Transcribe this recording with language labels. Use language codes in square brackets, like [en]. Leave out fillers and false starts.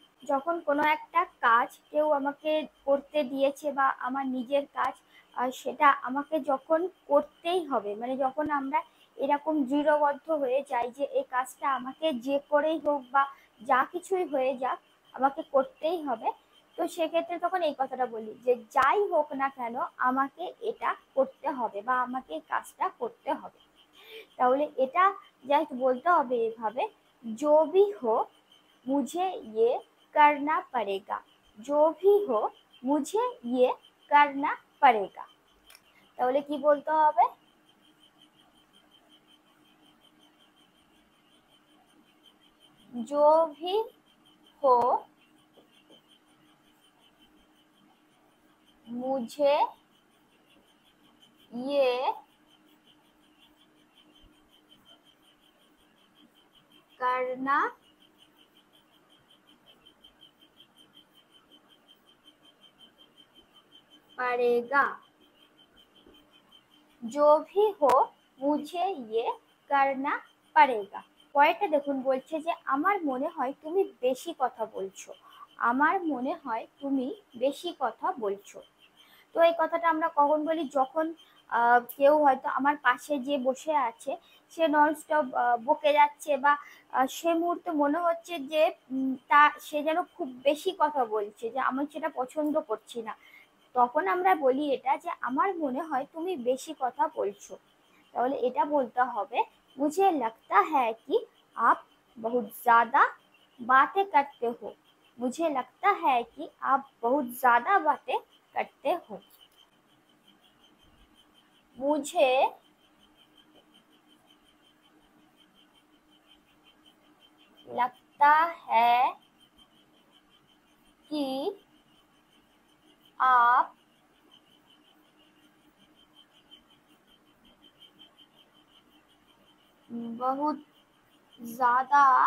[bn] যখন কোনো একটা কাজ কেউ আমাকে করতে দিয়েছে বা আমার নিজের কাজ, সেটা আমাকে যখন করতেই হবে, মানে যখন আমরা এরকম দৃঢ়বদ্ধ হয়ে যাই যে এই কাজটা আমাকে যে করেই হোক বা যা কিছুই হয়ে যাক আমাকে করতেই হবে, তো সেক্ষেত্রে তখন এই কথাটা বলি যে যাই হোক না কেন আমাকে এটা করতে হবে বা আমাকে এই কাজটা করতে হবে। তাহলে এটা জাস্ট বলতে হবে এভাবে, [hi] जो भी हो मुझे ये करना पड़ेगा। जो भी हो मुझे ये करना पड़ेगा। [bn] তাহলে কি বলতে হবে? [hi] जो भी हो मुझे ये करना पड़ेगा। जो भी हो मुझे ये करना पड़ेगा। [bn] পরেরটা দেখুন, বলছে যে আমার মনে হয় তুমি বেশি কথা বলছো। আমার মনে হয় তুমি বেশি কথা বলছো। তো এই কথাটা আমরা কখন বলি? যখন কেউ হয়তো আমার পাশে যে বসে আছে সে ননস্টপ বকে যাচ্ছে বা সে মুহূর্তে মনে হচ্ছে যে সে যেন খুব বেশি কথা বলছে, যে আমি সেটা পছন্দ করছি না, তখন আমরা বলি এটা যে আমার মনে হয় তুমি বেশি কথা বলছো। তাহলে এটা বলতে হবে, [hi] मुझे लगता है कि आप बहुत ज्यादा बातें करते हो। मुझे लगता है कि आप बहुत ज्यादा बातें करते हो। मुझे लगता है कि आप बहुत ज्यादा